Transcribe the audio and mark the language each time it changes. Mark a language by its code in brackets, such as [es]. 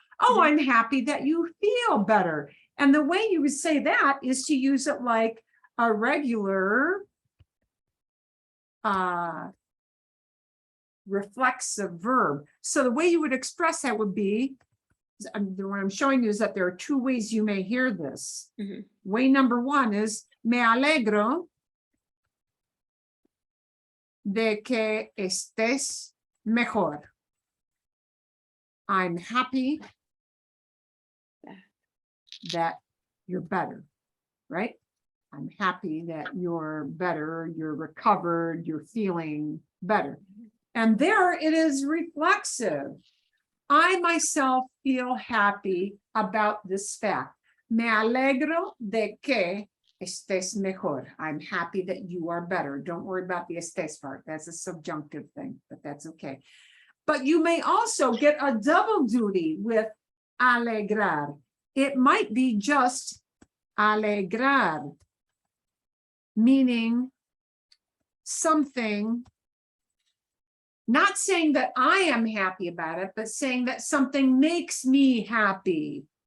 [en] Oh, I'm happy that you feel better. And the way you would say that is to use it like a regular reflexive verb. So the way you would express that would be, what I'm showing you is that there are two ways you may hear this. Way number one is, [es] me alegro de que estés mejor. [en] I'm happy that you're better, right? I'm happy that you're better, you're recovered, you're feeling better. And there it is reflexive. I myself feel happy about this fact. [es] Me alegro de que estés mejor. [en] I'm happy that you are better. Don't worry about the estés part. That's a subjunctive thing, but that's okay. But you may also get a double duty with alegrar. It might be just alegrar, meaning something, not saying that I am happy about it, but saying that something makes me happy.